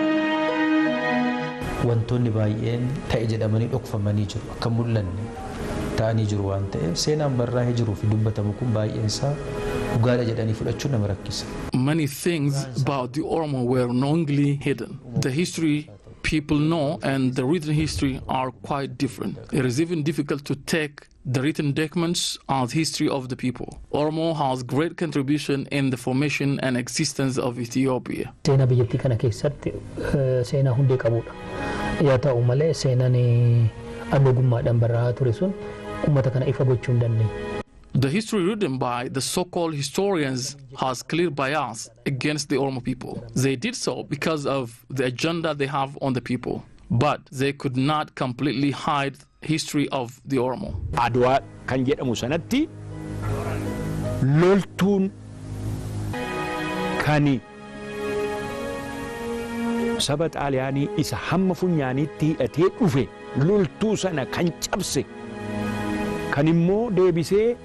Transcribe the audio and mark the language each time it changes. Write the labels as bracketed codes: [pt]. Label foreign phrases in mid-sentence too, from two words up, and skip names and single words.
[om] Wantoonni baay'een ta'e jedhamanii dhokfamanii jiru akka mul'anne ta'anii jiru waan ta'eef seenaan barraa'ee jiruu fi dubbatamu kun baay'een isaa dhugaadha jedhanii fudhachuun nama rakkisa. [en] Many things about the Oromo were knowingly hidden. The history people know and the written history are quite different. It is even difficult to take the written documents as history of the people. Oromo has great contribution in the formation and existence of Ethiopia. [om] Seenaa biyyattii kana keessatti seenaa hundee qabudha. Yaa ta'u malee seenaan abboommaatiin barraa'aa ture sun uummata kana ifa gochuu hin dandeenye. [en] The history written by the so-called historians has clear bias against the Oromo people. They did so because of the agenda they have on the people, but they could not completely hide history of the Oromo. [om] Adwa kan jedhamu sanatti loltuun kani saba xaaliyaanii isa hamma funyaaniitti hidhatee dhufe loltuu sana kan cabse kan immoo deebisee